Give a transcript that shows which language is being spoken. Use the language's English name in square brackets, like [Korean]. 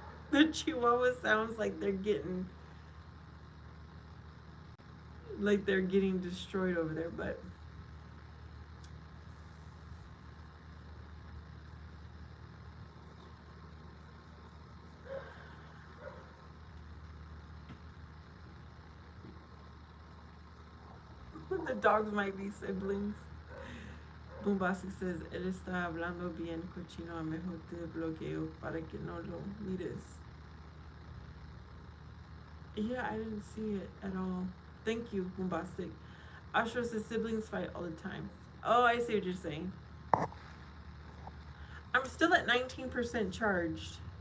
[English] The Chihuahua sounds like they're getting destroyed over there, but the dogs might be siblings. Bombastic says, [Spanish] él está hablando bien cochino, a mejor te bloqueo para que no lo mires. [English] Yeah, I didn't see it at all. Thank you, Bombastic. Ashra says siblings fight all the time. Oh, I see what you're saying. I'm still at 19% charged.